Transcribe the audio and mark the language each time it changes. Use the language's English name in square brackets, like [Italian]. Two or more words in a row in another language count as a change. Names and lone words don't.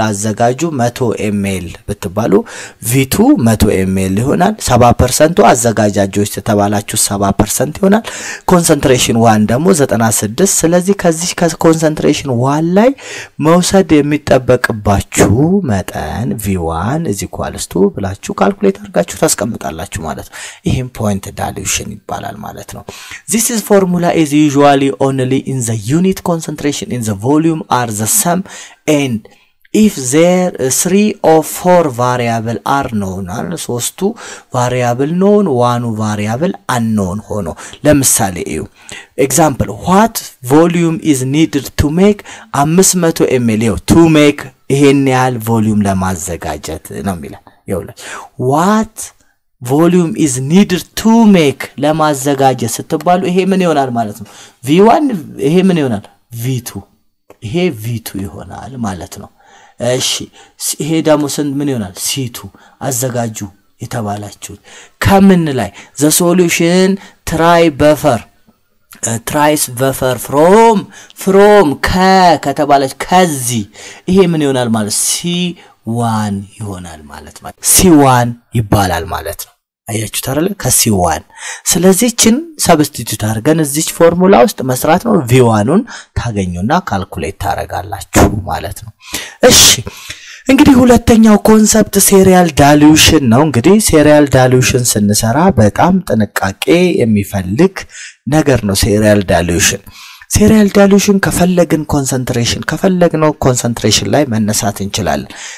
[Amharic] አዘጋጁ 100 ml ብትባሉ v2 100 ml ይሆናል 70% አዘጋጃጆች ተባላችሁ 70% ይሆናል concentration 1 ደግሞ 96 ስለዚህ ከዚህ concentration 1 ላይ መውሰድ የሚጠበቅባችሁ መጠን v1 = ብላችሁ ካልኩሌት አድርጋችሁ ታስቀምጣላችሁ ማለት ነው ይሄን [English] point dilution [Amharic] ይባላል ማለት ነው [English] this is formula is usually only in the unit concentration in the volume are the same and if there 3 or 4 variable are known and ሶስቱ variable known one variable unknown [Amharic] ሆኖ ለምሳሌ እዩ [English] example what volume is needed to make 500 ml to make [Amharic] ይሄን ያህል volume ለማዘጋጀት ነው የሚለው ይኸውልህ [English] what volume is needed to make [Amharic] ለማዘጋጀት ስትባሉ ይሄ ምን ይሆናል ማለት ነው v1 ይሄ ምን ይሆናል v2 ይሄ v2 ይሆናል ማለት ነው እሺ ይሄ ደግሞ ስንት ምን ይሆናል c2 አዘጋጁ የተባላችሁ ከምን ላይ [English] the solution tries buffer from [Amharic] ከተባለች ከዚህ ይሄ ምን ይሆናል ማለት c1 ይሆናል ማለት ነው c1 ይባላል ማለት ነው አያችሁ ታረለ ከc1 ስለዚህችን ሰብስቲቱት አድርገን እዚች ፎርሙላ ውስጥ መስራት ነው v1ን ታገኙና ካልኩሌት ታረጋላችሁ ማለት ነው እሺ እንግዲህ ሁለተኛው ኮንሰፕት [English] serial dilution [Amharic] ነው እንግዲህ [English] serial dilution [Amharic] ስንሰራ በጣም ጥንቃቄ የሚፈልግ ነገር ነው [English] serial dilution [Amharic] ከፈለግን ኮንሰንትሬሽን ላይ መነሳት እንችላለን